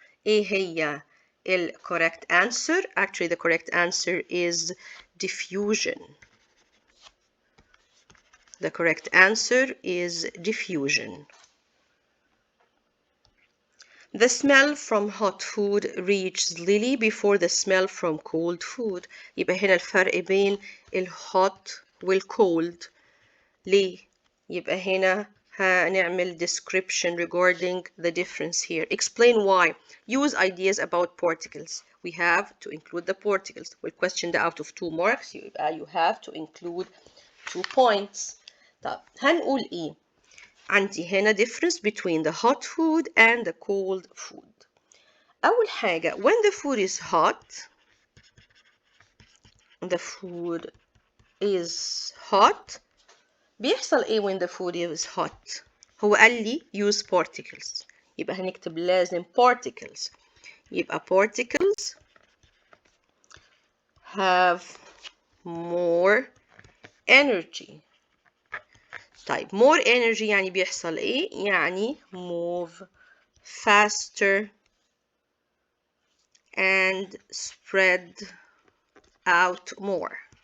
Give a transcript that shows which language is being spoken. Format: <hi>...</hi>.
<ar>إيه هي</ar> <en>correct answer? Actually, the correct answer is diffusion. The correct answer is diffusion. The smell from hot food reaches Lily before the smell from cold food.</en> <ar>يبقى هنا الفرق بين الhot والcold. ليه؟ يبقى هنا هنعمل</ar> <en>description regarding the difference here. Explain why. Use ideas about particles. We have to include the particles. We'll question the out of 2 marks. يبقى you have to include 2 points.</en> <ar>طب هنقول إيه؟ عندي هنا</ar> <en>difference between the hot food and the cold food. أول حاجة, when the food is hot, the food is hot,</en> <ar>بيحصل إيه</ar> <en>when the food is hot؟</en> <ar>هو قال لي</ar> <en>use particles.</en> <ar>يبقى هنكتب لازم particles.</ar> <en>يبقى particles have more energy. طيب more energy</en> <ar>يعني بيحصل إيه؟ يعني</ar> <en>move faster and spread out more.</en>